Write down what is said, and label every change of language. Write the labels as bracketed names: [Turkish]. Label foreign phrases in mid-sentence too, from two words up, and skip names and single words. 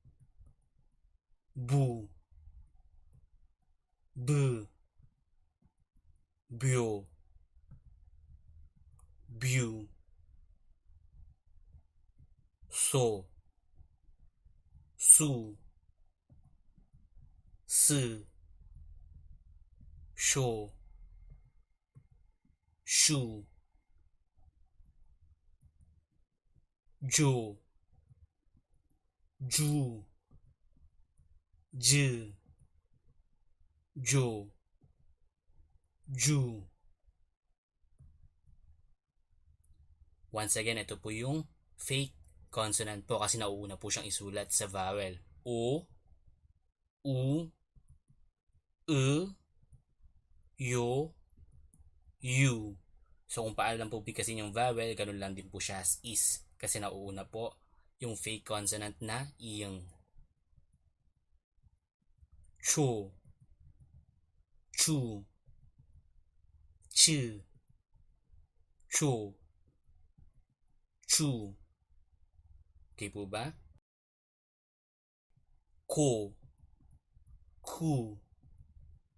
[Korean] Bu. B. Byo. Bew. So. Su. Si. Sho. Shu. Jo. Ju. J. Jo. Ju. [Filipino] Once again, ito po yung [English] fake consonant [Filipino] po kasi nauuna po siyang isulat sa vowel. [Korean] O, U, E, Yo, U. [Filipino] So kung paano lang po bigkasin yung vowel, ganun lang din po siya [English] as is. [Filipino] Kasi nauuna po yung [English] fake consonant [Filipino] na iyang. [Korean] Cho. Chu. Chi. Cho. [Filipino] Chu. Okay po ba? [Korean] Ko. Ku.